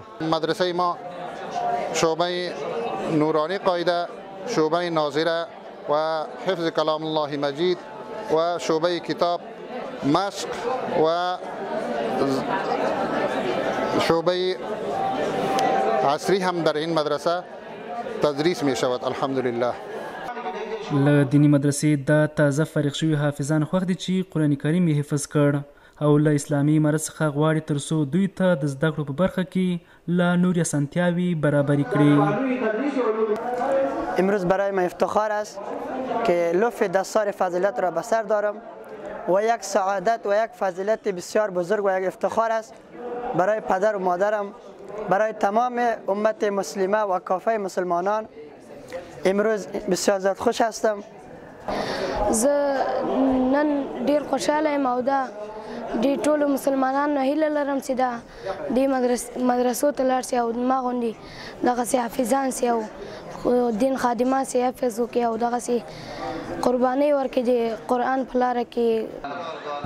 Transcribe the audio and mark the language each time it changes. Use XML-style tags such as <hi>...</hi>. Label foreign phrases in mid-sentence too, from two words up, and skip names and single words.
<fa>مدرسه ما شعبه نورانی قاعده، شعبه ناظره و حفظ کلام الله مجید و شعبه کتاب مشق و شعبه عصری هم در این مدرسه تدریس می شود. الحمدلله.</fa> <ps>له دینی مدرسې د تازه فارغ شوي حافظان خوښ دي چې قرآن کریم یې حفظ کړ او له اسلامي امارت څخه غواړي تر څو دوی ته د زده کړو په برخه کې لا نورې اسانتیاوې برابرې کړي.</ps> <fa>امروز برای من افتخار است که لطف دستار فضیلت را به سر دارم و یک سعادت و یک فضیلت بسیار بزرگ و یک افتخار است برای پدر و مادرم، برای تمام امت مسلمه و کافه مسلمانان. امروز بسیار زیاد خوش هستم.</fa> <ps>زه نن ډیر خوشاله یم او دا د ټولو مسلمانانو هیله لرم چې دا د مدرسو ته لاړ شي او ما غوندې دغسې حافظان شي او دین خادمان شي، حفظ وکړي او دغسې قربانۍ ورکړي د قرآن په لاره کې.</ps>